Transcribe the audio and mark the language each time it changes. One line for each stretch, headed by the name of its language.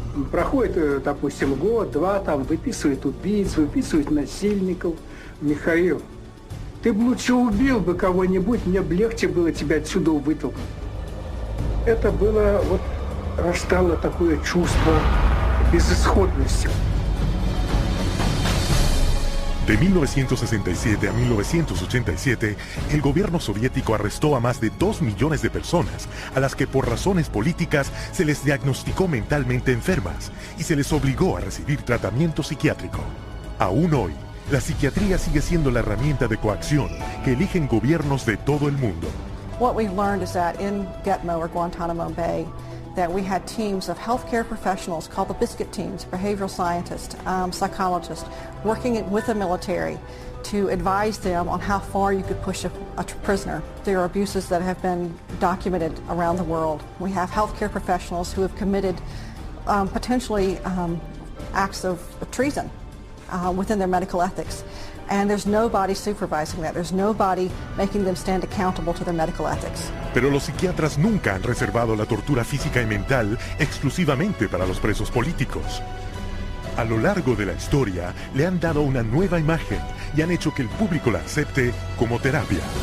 Russian: Проходит, допустим, год-два, там выписывают убийц, выписывают насильников. Михаил, ты бы лучше убил бы кого-нибудь, мне бы легче было тебя отсюда вытолкнуть. Это было, вот, растало такое чувство безысходности.
Spanish: De 1967 a 1987, el gobierno soviético arrestó a más de 2 millones de personas, a las que por razones políticas se les diagnosticó mentalmente enfermas y se les obligó a recibir tratamiento psiquiátrico. Aún hoy, la psiquiatría sigue siendo la herramienta de coacción que eligen gobiernos de todo el mundo.
English: What we've learned is that in Gitmo or Guantanamo Bay, that we had teams of healthcare professionals called the biscuit teams, behavioral scientists, psychologists, working with the military to advise them on how far you could push a prisoner. There are abuses that have been documented around the world. We have healthcare professionals who have committed potentially acts of treason within their medical ethics. And there's nobody supervising that. There's nobody making them stand accountable to their medical ethics.
Spanish: Pero los psiquiatras nunca han reservado la tortura física y mental exclusivamente para los presos políticos. A lo largo de la historia, le han dado una nueva imagen y han hecho que el público la acepte como terapia.